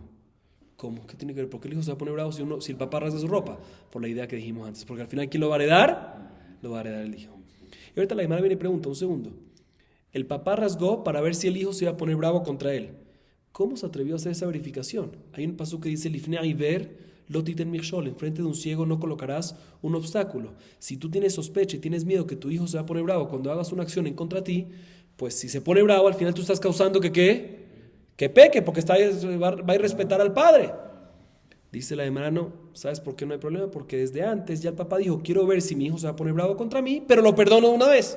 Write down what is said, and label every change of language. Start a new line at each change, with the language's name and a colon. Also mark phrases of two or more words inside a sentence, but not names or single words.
Spanish: ¿Cómo? ¿Qué tiene que ver? ¿Por qué el hijo se va a poner bravo si el papá rasga su ropa? Por la idea que dijimos antes. Porque al final, ¿quién lo va a heredar? Lo va a heredar el hijo. Y ahorita la Gemara viene y pregunta, un segundo. El papá rasgó para ver si el hijo se iba a poner bravo contra él. ¿Cómo se atrevió a hacer esa verificación? Hay un paso que dice,
Hebrew: לפני עור, לא תתן מכשול,
Spanish: enfrente de un ciego no colocarás un obstáculo. Si tú tienes sospecha y tienes miedo que tu hijo se va a poner bravo cuando hagas una acción en contra de ti, pues si se pone bravo, al final tú estás causando que ¿qué? Que peque, porque va a irrespetar al padre. Dice la Gemara, no, ¿sabes por qué no hay problema? Porque desde antes ya el papá dijo, quiero ver si mi hijo se va a poner bravo contra mí, pero lo perdono de una vez.